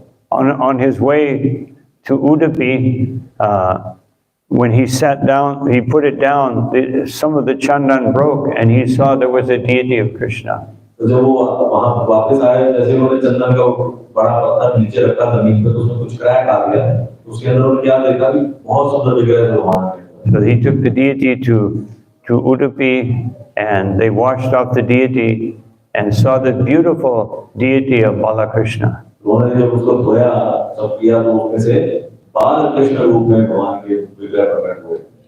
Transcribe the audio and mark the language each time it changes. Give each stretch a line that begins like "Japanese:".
English: On his way to Udupi, when he sat down, he put it down, some of the chandan broke, and he saw there was a deity of Krishna.
Hindi: तो जब वो वहां वापस आए, जैसे उन्होंने चंदन का बड़ा पत्थर नीचे रखा जमीन पे, तो उसमें कुछ क्रैक आ गया, उसके अंदर उन्होंने क्या देखा कि बहुत सुंदर विग्रह है भगवान के।
English: So he took the deity to Udupi, and they washed off the deity and saw the beautiful deity of Balakrishna.
Hindi: उन्होंने जब उसको धोया सब किया, तो उसमें से बालकृष्ण रूप में भगवान के विग्रह प्रकट हुए।